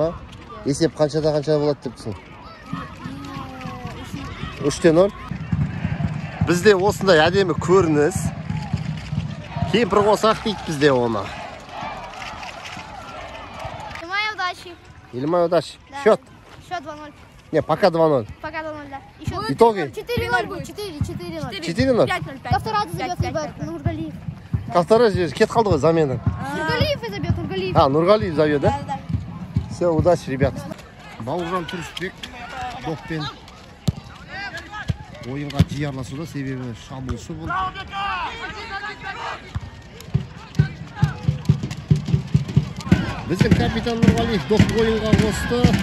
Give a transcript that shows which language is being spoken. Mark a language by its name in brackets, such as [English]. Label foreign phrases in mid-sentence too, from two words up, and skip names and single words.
[Kazakh] Есеп қаншада болады депсің? 3-0. Бізде осындай әдемі көрініс. Кемпір қосақ дейді бізде оны. [Russian] Елімай удачи. Счет? Счет 2-0. Не, пока 2-0. Пока 2-0, да. Итоги? 4-0 будет. 4-0. 4-0? 5-0. Ко второму забьет Нургалиев. Ко второй же [Kazakh] кет қалды ғой замена. [Russian] Нургалиев забьет, Нургалиев. Нургалиев забьет, да? Да. Все, удачи, ребят. [Kazakh] Бауыржан Тұрысбек доппен ойынға жиі араласуда, себебі шабуылшы бұл. Біздің капитан Нургалиев доп ойынға қосты.